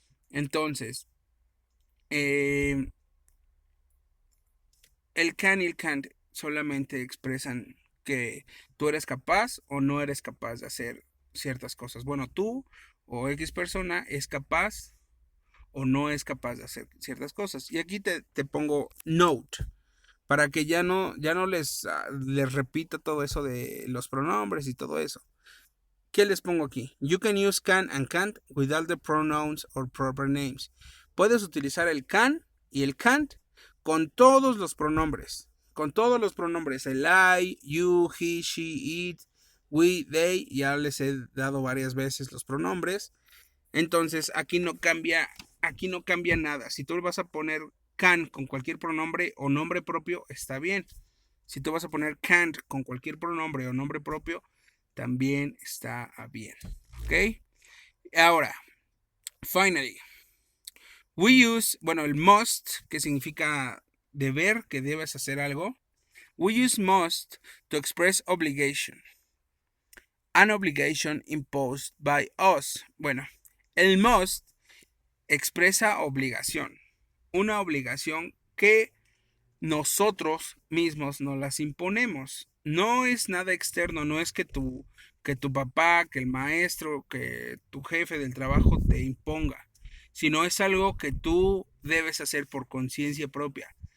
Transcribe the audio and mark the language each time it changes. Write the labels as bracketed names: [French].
[Spanish] Entonces, eh, el can y el can't solamente expresan que tú eres capaz o no eres capaz de hacer ciertas cosas. Bueno, tú o X persona es capaz o no es capaz de hacer ciertas cosas. Y aquí te pongo note para que ya no les repita todo eso de los pronombres y todo eso. ¿Qué les pongo aquí? [English] You can use can and can't without the pronouns or proper names. [Spanish] Puedes utilizar el can y el can't con todos los pronombres. Con todos los pronombres. El I, you, he, she, it, we, they. Ya les he dado varias veces los pronombres. Entonces aquí no cambia nada. Si tú vas a poner can con cualquier pronombre o nombre propio, está bien. Si tú vas a poner can't con cualquier pronombre o nombre propio, también está bien. ¿Ok? Ahora, [English] finally, we use, [Spanish] bueno, el must, que significa deber, que debes hacer algo. [English] We use must to express obligation. An obligation imposed by us. [Spanish] Bueno, el must expresa obligación. Una obligación que nosotros mismos nos las imponemos. No es nada externo, no es que tu papá, que el maestro, que tu jefe del trabajo te imponga, sino es algo que tú debes hacer por conciencia propia.